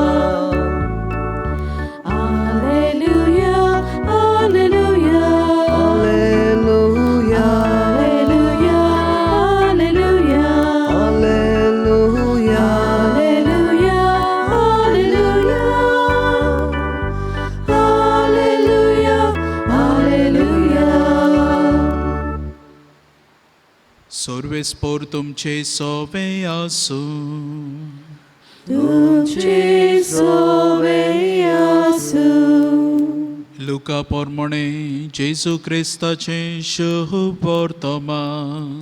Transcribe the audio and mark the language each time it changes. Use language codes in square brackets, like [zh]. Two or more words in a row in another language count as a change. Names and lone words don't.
[la] Alleluia, alleluia, alleluia, alleluia, alleluia, alleluia, alleluia, alleluia, alleluia. [kok] सर्वेस्पोर तुमचे सोवे आसू. तुमचे सोवे आसू. लुका पोरमणे जेजू क्रिस्ताचे शुभ वर्तमान.